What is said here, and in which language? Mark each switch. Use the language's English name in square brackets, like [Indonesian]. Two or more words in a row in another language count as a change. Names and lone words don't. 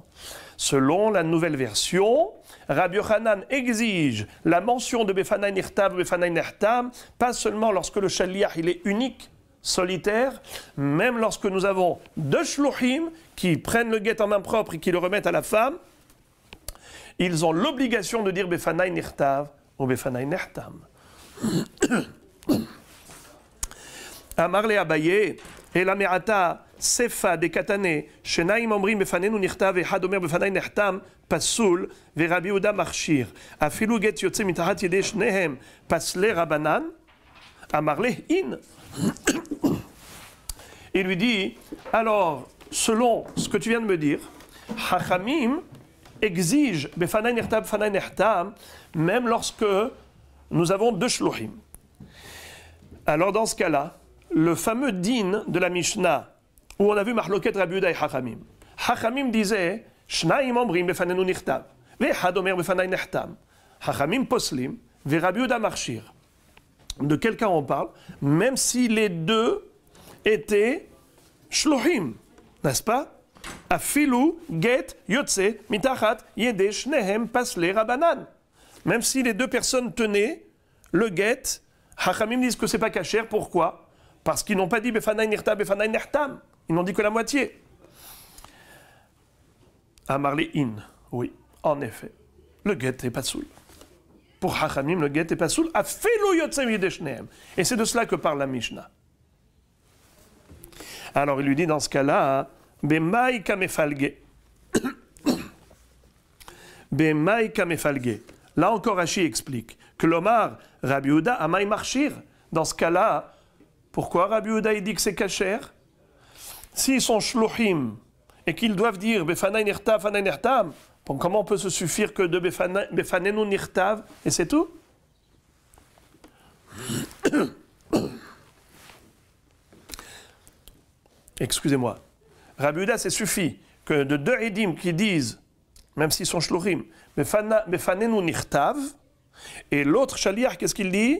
[French] Selon la nouvelle version, Rabbi Yochanan exige la mention de [Hebrew] בפני נכתב, בפני נחתם, [French] pas seulement lorsque le shaliach il est unique, solitaire, même lorsque nous avons 2 shluchim qui prennent le get en main propre et qui le remettent à la femme, ils ont l'obligation de dire [Hebrew] בפני נכתב [French] ou [Hebrew] בפני נחתם. [Aramaic] אמר ליה אביי, אלא מעתה סיפא דקתני, [Hebrew] שנים אומרים בפנינו נכתב אחד אומר בפני נחתם פסול, ורבי יהודה מכשיר. [Aramaic] אפילו גט יוצא מתחת ידי שניהם פסלי רבנן, אמר ליה אין. [French] Il lui dit, alors, selon ce que tu viens de me dire, Hachamim exige [Hebrew] בפני נכתב, בפני נחתם, [French] même lorsque nous avons 2 shluchim. Alors dans ce cas-là, le fameux din de la Mishnah, où on a vu Mahloket Rabbi Yehuda et Hachamim. Hachamim disait, [Hebrew] שנים אומרים בפנינו נכתב, ואחד אומר בפני נחתם. חכמים פוסלים, ורבי יהודה מכשיר. [French] De quel cas on parle? Même si les 2 étaient shluchim, n'est-ce pas? [Aramaic] אפילו גט יוצא מתחת ידי שניהם פסלי רבנן. [French] Même si les 2 personnes tenaient le get, Hachamim disent que c'est pas kasher. Pourquoi? Parce qu'ils n'ont pas dit [Hebrew] בפני נכתב, בפני נחתם. [French] Ils n'ont dit que la moitié. [Aramaic] אמר ליה אין. [French] Oui, en effet. Le get est pas soul. Pour Hachamim, le get est pas soul. [Aramaic] אפילו יוצא ידי שניהם. [French] Et c'est de cela que parle la Mishnah. Alors il lui dit dans ce cas-là, [Aramaic] במאי קמיפלגי. במאי קמיפלגי. [French] Là encore, Rashi explique que l'Omar, Rabbi Yehuda, [Aramaic] אמאי מכשיר. [French] Dans ce cas-là, pourquoi Rabbi Yehuda il dit que c'est kasher? S'ils sont shluchim et qu'ils doivent dire [Hebrew] בפני נכתב, בפני נחתם, [French] comment on peut se suffire que de [Hebrew] בפנינו נכתב [French] et c'est tout? Excusez-moi. Rabbi Yehuda, c'est suffit que de 2 edim qui disent, même s'ils sont shluchim, [Hebrew] בפנינו נכתב, [French] et l'autre shaliach, qu'est-ce qu'il dit?